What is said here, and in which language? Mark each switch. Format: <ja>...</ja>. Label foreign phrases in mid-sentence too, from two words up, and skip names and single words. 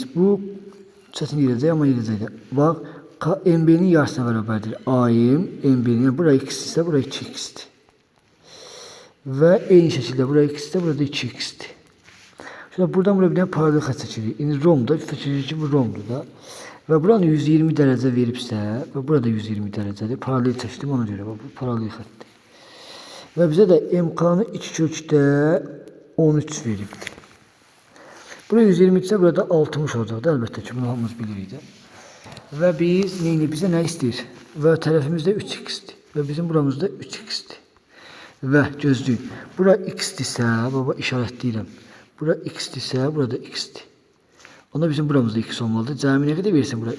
<az>Bu çətin gələcək, amma gələcək də. Bax, MB'nin yarısına bərabərdir. AM, MB'nin, bura x-dirsə, bura 2x-dir. Və eyni şəkildə bura x-dir, burada 2x-dir.</az> <tr>Şimdi buradan buraya</tr> <az>bir dənə paralel xətt çəkirik. İndi romda, fikirləşir ki, bu romdur da. ve buranı 120 derece veribsə ve burada 120 derecedir.</az> <tr>Paralel seçtim ona göre.</tr> <az>Bu paralel xəttdir. Ve bize de MK'nı 2 kökdə 13 veribdir.</az> <tr>Buraya 120 ise burada 60 olacaktı. Elbette ki</tr> <az>bunu hamımız bilirik də. Və biz bizə nə istəyir? Və tərəfimizdə 3x'dir. Və bizim buramızda 3x'dir. Və gözləyin. Bura x'dirsə, baba işarətləyirəm. Bura x'dirsə, burada x'dir. Onda bizim buramızda x olmalıdır. Cəmi nə qədər versin bura?</az>